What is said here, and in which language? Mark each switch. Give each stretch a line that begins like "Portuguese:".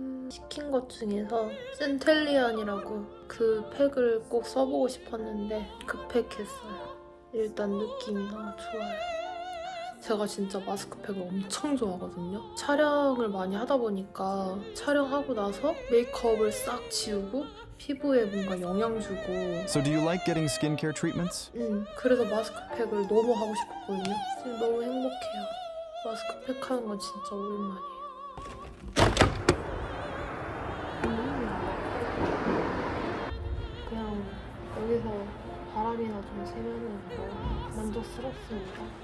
Korean: 시킨 것 중에서 센텔리안이라고 그 팩을 꼭 써보고 싶었는데 그 팩 했어요. 일단 느낌이 너무 좋아요. 제가 진짜 마스크팩을 엄청 좋아하거든요. 촬영을 많이 하다 보니까 촬영하고 나서 메이크업을 싹 지우고 피부에 뭔가 영양 주고
English: So do you like getting skincare treatments?
Korean: 그래서 마스크팩을 너무 하고 싶었거든요. 지금 너무 행복해요. 마스크팩 하는 건 진짜 오랜만이에요. 그냥 여기서 바람이나 좀 쐬면은 뭐 만족스럽습니다.